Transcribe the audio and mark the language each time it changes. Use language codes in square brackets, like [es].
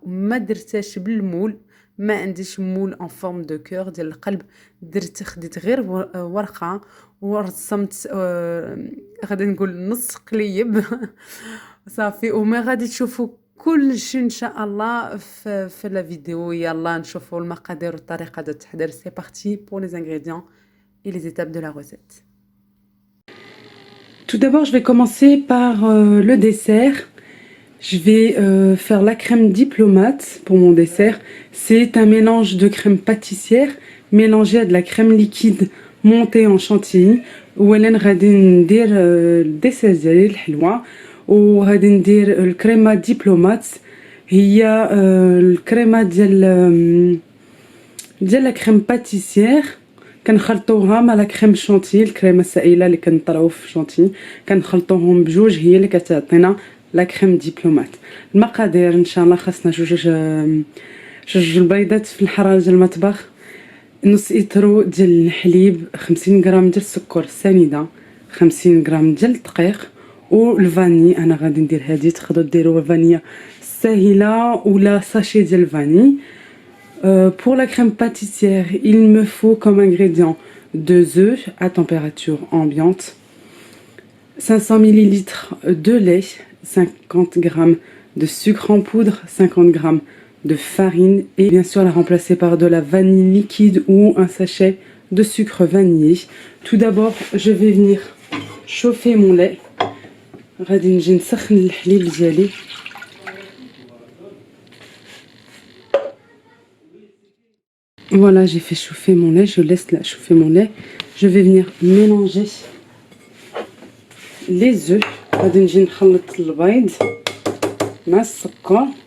[ar] وما درتهاش بالمول، ما عنديش مول [fr] ان فورم دو كور [ar] ديال القلب. خديت غير ورقه ورسمت غادي نقول نص قليب صافي. وما غادي تشوفوا كل شيء ان شاء الله في لا فيديو. يلا نشوفوا المقادير والطريقه ديال التحضير. [fr] سي بارتي pour les ingrédients et les étapes de la recette. Tout d'abord, je vais commencer par le dessert. Je vais faire la crème diplomate pour mon dessert. C'est un mélange de crème pâtissière mélangé à de la crème liquide montée en chantilly. [ar] اولا غادي ندير الديسير ديالي الحلوه، وغادي ندير الكريمه ديبلومات. هي الكريمه ديال لا كريم باتيسير كنخلطوها مع لا كريم شونتي، الكريمه السائله اللي كنطلعو في شونتي كنخلطوهم بجوج، هي اللي كتعطينا لا كريم ديبلومات. المقادير ان شاء الله خاصنا جوج البيضات في الحراره ديال المطبخ، نص إترو ديال الحليب، 50 غرام ديال السكر سنيده، 50 غرام ديال الدقيق، والفاني. انا غادي ندير هذه، تقدروا ديروا فانيا ساهله ولا ساشي ديال الفاني. [fr] Pour la crème pâtissière, il me faut comme ingrédient 2 œufs à température ambiante, 500 ml de lait, 50 g de sucre en poudre, 50 g de farine et bien sûr la remplacer par de la vanille liquide ou un sachet de sucre vanillé. Tout d'abord, je vais venir chauffer mon lait. [ar] غادي نجي نسخن الحليب ديالي. [fr] Voilà, j'ai fait chauffer mon lait, je laisse là chauffer mon lait. Je vais venir mélanger les œufs. [ar] غادي نجي نخلط البيض مع السكر.